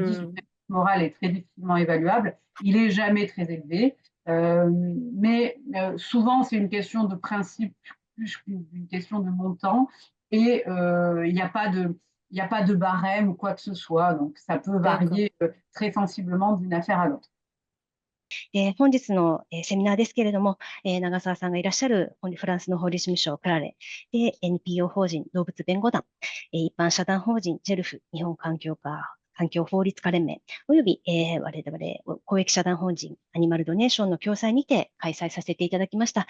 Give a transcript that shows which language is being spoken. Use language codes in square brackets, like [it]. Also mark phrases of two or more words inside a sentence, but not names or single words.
[fr] Le préjudice moral est très difficilement évaluable. Il n'est jamais très élevé. Mais souvent, c'est une question de principe plus qu'une question de montant. Et il n'y a pas de barème ou quoi que ce soit. Donc, ça peut varier très sensiblement d'une affaire à l'autre. [ja] 本日のセミナーですけれども、長澤さんがいらっしゃるフランスの法律事務所クラレで NPO 法人動物弁護団、一般社団法人ジェルフ日本環境法律家連盟および、我々公益社団法人アニマルドネーションの共催にて開催させていただきました。